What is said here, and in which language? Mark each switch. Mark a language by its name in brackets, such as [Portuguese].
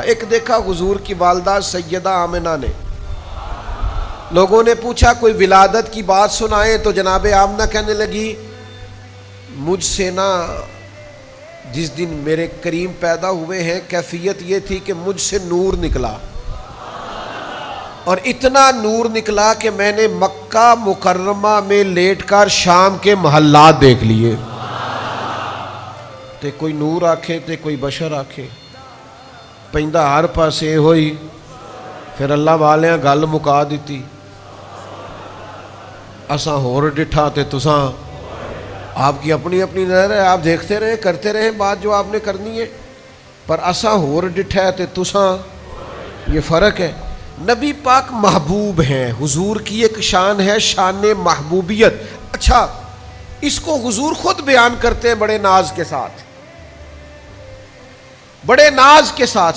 [Urdu] ایک دیکھا حضور کی والدہ سیدہ آمنہ نے. لوگوں نے پوچھا کوئی ولادت کی بات سنائے, تو جناب آمنہ کہنے لگی مجھ سے نا جس دن میرے کریم پیدا ہوئے ہیں کیفیت یہ تھی کہ مجھ سے نور نکلا, اور اتنا نور نکلا کہ میں نے مکہ مکرمہ میں لیٹ کر شام کے محلات دیکھ لیے. [Punjabi] تے کوئی نور آکھے تے کوئی بشر آکھے, پیندا ہر پاسے ہوئی. پھر اللہ والیاں گل مکا دیتی, اساں ہور ڈٹھا تے تساں. [Urdu] آپ کی اپنی اپنی نظر ہے, آپ دیکھتے رہیں کرتے رہیں بات جو آپ نے کرنی ہے, [Punjabi] پر اساں ہور ڈٹھا ہے تے تساں, [Urdu] یہ فرق ہے. نبی پاک محبوب ہیں, حضور کی ایک شان ہے شان محبوبیت. اچھا اس کو حضور خود بیان کرتے ہیں بڑے ناز کے ساتھ, بڑے ناز کے ساتھ.